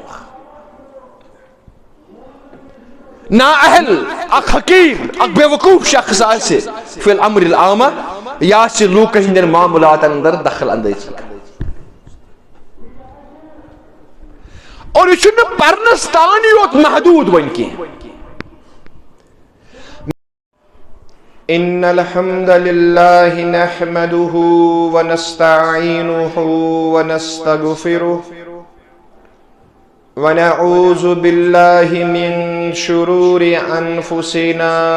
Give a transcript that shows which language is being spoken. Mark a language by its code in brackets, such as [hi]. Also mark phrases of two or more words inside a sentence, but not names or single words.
[ks] نااہل اکھ حقیٖر اکھ بے وقوٗف شخص آسہِ [ar] فی الامر العامہ [ks] یہِ آسہِ لوٗکن ہٕنٛدٮ۪ن معاملاتن اندر دخل اندٲزی اور یہ چھُنہٕ پرنس تانی یوت محدود وۄنۍ کینٛہہ [ar] ان الحمد لله نحمده ونستعينه ونستغفره ونعوذ بالله من شرور انفسنا